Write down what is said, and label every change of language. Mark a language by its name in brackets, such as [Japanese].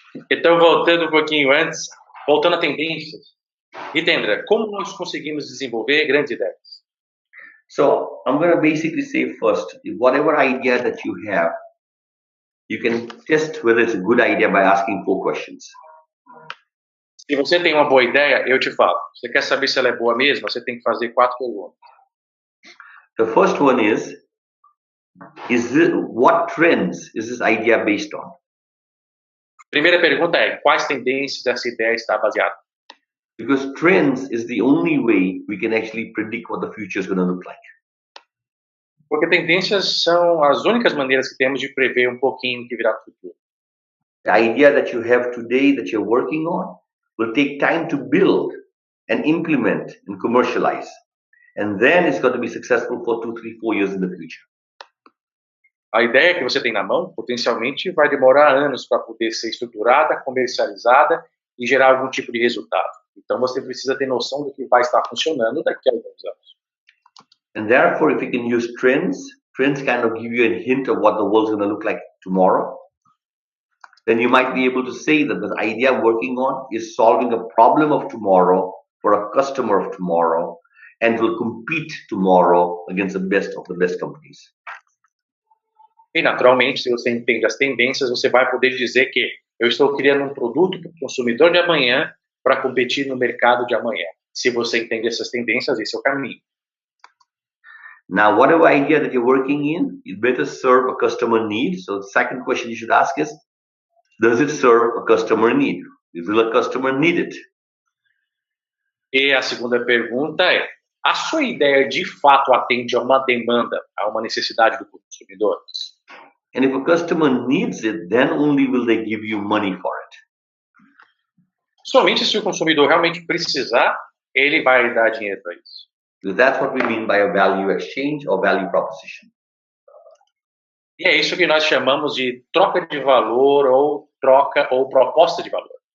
[Portuguese] Então, voltando um pouquinho antes, voltando a tendências, Hitendra, como nós conseguimos desenvolver grandes ideias? [English] So I'm going to basically say first, whatever idea that you have, you can test whether it's a good idea by asking 4 questions. [Portuguese] Se você tem uma boa ideia, eu te falo. Você quer saber se ela é boa mesmo? Você tem que fazer 4 perguntas. [English] The first one is what trends is this idea based on? [Portuguese] Primeira pergunta é, quais tendências essa ideia está baseada? [English] Because trends is the only way we can actually predict what the future is going to look like. [Portuguese] Porque tendências são as únicas maneiras que temos de prever um pouquinho o que virá no futuro. [English] The idea that you have today that you're working on will take time to build and implement and commercialize. And then it's going to be successful for 2, 3, 4 years in the future. [Portuguese] A ideia que você tem na mão, potencialmente, vai demorar anos para poder ser estruturada, comercializada e gerar algum tipo de resultado. Então, você precisa ter noção do que vai estar funcionando daqui a alguns anos. [English] And therefore, if you can use trends kind of give you a hint of what the world's going to look like tomorrow. Then you might be able to say that the idea I'm working on is solving a problem of tomorrow for a customer of tomorrow and will compete tomorrow against the best of the best companies. [Portuguese] E, naturalmente, se você entende as tendências, você vai poder dizer que eu estou criando um produto para o consumidor de amanhã para competir no mercado de amanhã. Se você entende essas tendências, esse é o caminho. [English] Now, whatever idea that you're working in, it better serve a customer need. So the second question you should ask is, does it serve a customer need? Will a customer need it? [Portuguese] E a segunda pergunta é, a sua ideia de fato atende a uma demanda, a uma necessidade do consumidor? [English] And if a customer needs it, then only will they give you money for it. [Portuguese] Somente se o consumidor realmente precisar, ele vai dar dinheiro para isso. [English] So that's what we mean by a value exchange or value proposition. [Portuguese] E é isso que nós chamamos de troca de valor ou troca ou proposta de valor.